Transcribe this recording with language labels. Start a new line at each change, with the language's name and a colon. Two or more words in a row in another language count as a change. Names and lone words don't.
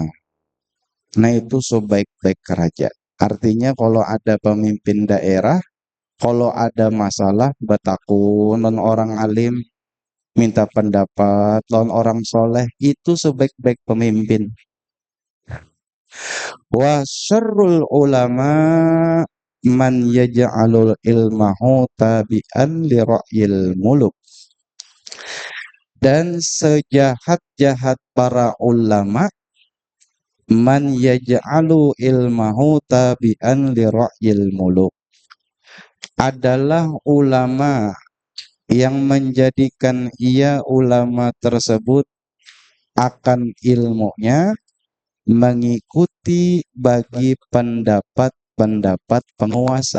Indonesian: Nah, itu sebaik-baik raja. Artinya kalau ada pemimpin daerah, kalau ada masalah bertakun non orang alim, minta pendapat non orang soleh, itu sebaik-baik pemimpin.
Arabic: وشر العلماء من يجعل علمه تابعا لرأي الملوك.
Indonesian: Dan sejahat-jahat para ulama
Arabic: من يجعل علمه تابعا لرأي الملوك,
Indonesian: adalah ulama yang menjadikan ia ulama tersebut akan ilmunya mengikuti bagi pendapat-pendapat penguasa.